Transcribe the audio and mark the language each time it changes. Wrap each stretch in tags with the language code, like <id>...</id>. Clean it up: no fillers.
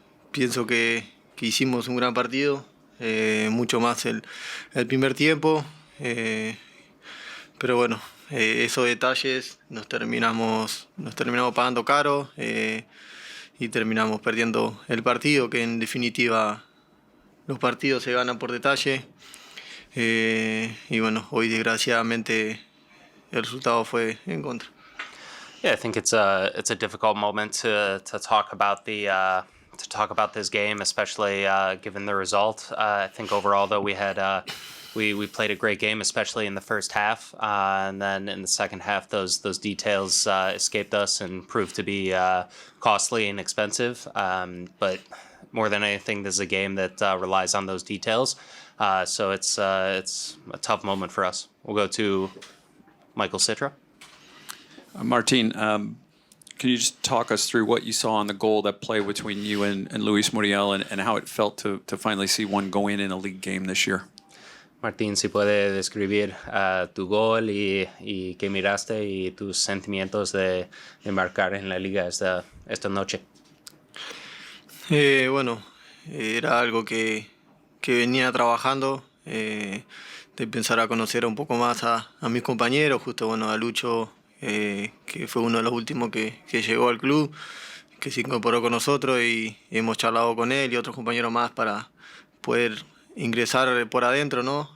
<es>Pienso que hicimos un gran partido, mucho más el primer tiempo, pero bueno, esos detalles nos terminamos pagando caro y terminamos perdiendo el partido, que en definitiva los partidos se ganan por detalle. Y bueno, hoy desgraciadamente el resultado fue en contra.</es> <en>Yeah, I think it's a difficult moment to talk about this game, especially given the result. I think overall, though, we had we played a great game, especially in the first half, and then in the second half, those details escaped us and proved to be costly and expensive. But more than anything, this is a game that relies on those details. So it's a tough moment for us. We'll go to Michael Citra. Martin, can you just talk us through what you saw on the goal, that play between you and Luis Muriel, and how it felt to finally see one go in a league game this year?</en> <es>Martín, si puede describir tu gol y qué miraste y tus sentimientos de marcar en la liga esta noche. Bueno, era algo que venía trabajando, de empezar a conocer un poco más a mis compañeros, justo bueno, a Lucho, que fue uno de los últimos que llegó al club, que se incorporó con nosotros y hemos charlado con él y otros compañeros más para poder ingresar por adentro, ¿no?</es>